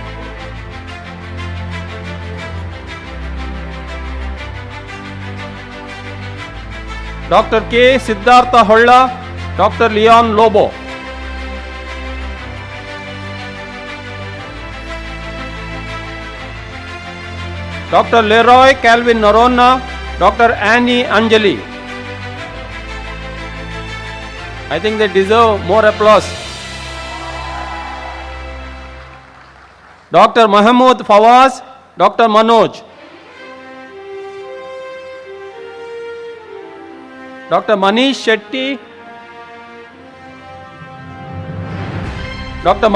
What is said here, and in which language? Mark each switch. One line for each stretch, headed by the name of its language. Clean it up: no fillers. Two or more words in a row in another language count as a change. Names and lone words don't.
English: Dr. K. Siddhartha Holla, Dr. Leon Lobo. Dr. Leroy Calvin Norona, Dr. Annie Anjali. I think they deserve more applause. Dr. Mahmood Fawaz, Dr. Manoj. Dr. Manish Shetty, Dr.